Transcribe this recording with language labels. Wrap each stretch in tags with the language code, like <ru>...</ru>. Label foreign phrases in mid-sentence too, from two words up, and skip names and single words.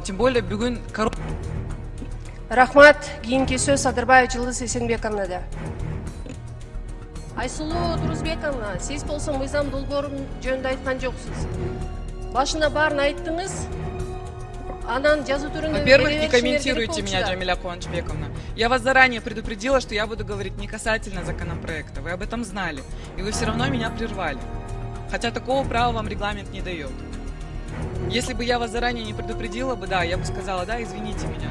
<ru>Тем более бүгүн</ru> <ky>Рахмат. Кийинки сөз Садырбаев Жылдыз Эсенбековнада. Айсулуу Турузбековна, сиз болсо мыйзам долбоорун жөнүндө айткан жоксуз. Башында баарын айттыңыз. Анан жазуу түрүндө.</ky> <ru>Во-первых, не комментируйте меня, Жамиля Кубанычбековна. Я вас заранее предупредила, что я буду говорить не касательно законопроекта. Вы об этом знали. И вы все равно меня прервали. Хотя такого права вам регламент не дает. Если бы я вас заранее не предупредила бы, да, я бы сказала, да, извините меня.</ru>